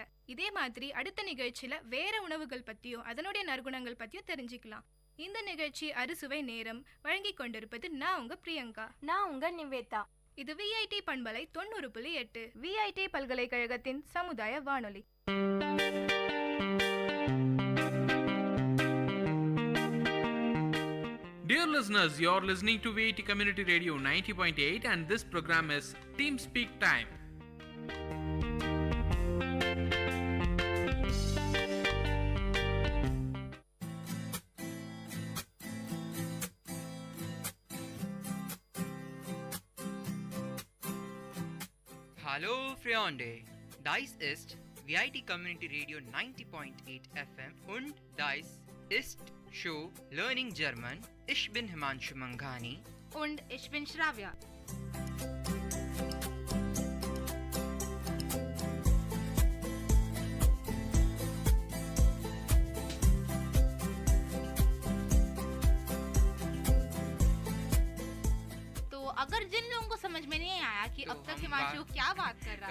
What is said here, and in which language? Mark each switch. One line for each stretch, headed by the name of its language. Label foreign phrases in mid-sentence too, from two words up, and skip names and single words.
Tamil: இதே மாதிரி அடுத்த நிகழ்ச்சியில் வேற உணவுகள் பற்றியும் அதனுடைய நற்குணங்கள் பற்றியும் தெரிஞ்சுக்கலாம். இந்த நிகழ்ச்சி அறுசுவை நேரம் வழங்கி கொண்டிருப்பது நான் உங்க பிரியங்கா. நான் உங்க நிவேதா. இது விஐடி பண்பலை 90.8 விஐடி பல்கலைக்கழகத்தின் சமுதாய வானொலி.
English: Dear listeners, you are listening to Vit Community Radio 90.8 and this program is Team Speak Time.
German: Hallo Freunde, dies ist VIT Community Radio 90.8 FM und dies ist
English: Show Learning German.
German: Ich bin Himanshu Manghani und ich bin Shravya.
Hindi: अगर जिन लोगों को समझ में नहीं आया कि अब तक हिमांशु क्या बात कर रहा था,